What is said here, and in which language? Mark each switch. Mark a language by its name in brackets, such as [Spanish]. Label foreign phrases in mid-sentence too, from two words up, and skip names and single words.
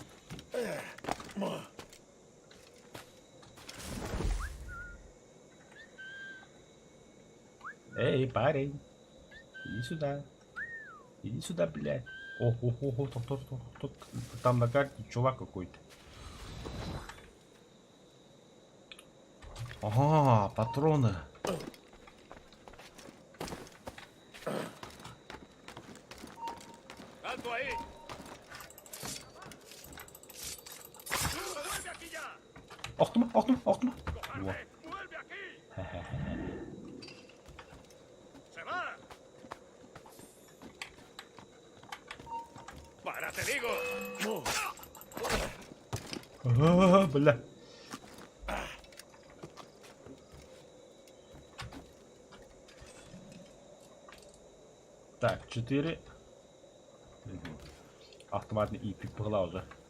[Russian] Эй, парень. Иди сюда. Иди сюда, блядь. Ого, тут там на карте чувак какой-то. Ага, патроны. [Spanish] Alto ahí. [Russian] Охтума. Вот. [Spanish] Vuelve aquí. Se va. Para, te digo. [Russian] Бля. Так, 4. Автоматный и погнал уже.